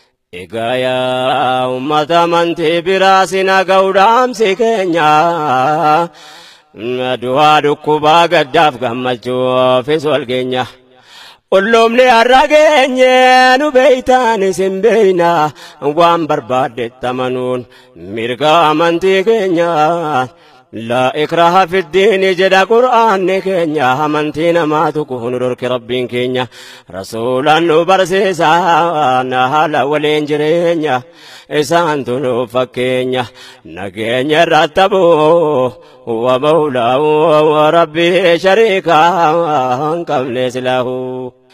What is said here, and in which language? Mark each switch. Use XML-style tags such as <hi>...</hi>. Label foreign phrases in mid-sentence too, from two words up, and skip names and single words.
<om>Egaa yaa uummata amantii biraa si naga'u dhaamsi keenya. Du'aa dhukkubaa gaddaaf gammachuufis wal geenya. Ulloomni har'a geenye nu beeytaan isin beeyna. Waan barbaadde tamanuun mirga amantii keenya.</om> <ar>لا إكراه في الدين</ar> <om>jedha Qur'aanni keenya. Amantii namaa tuquuf nu dhorke Rabbiin keenya. Rasuulaan nu barsiisa, na haala waliin jireenya. Isaantu nu fakkeenya. Nageenya irratti abu, wa mawlaa, wa rabbi shariika hin qabne silaahu.</om>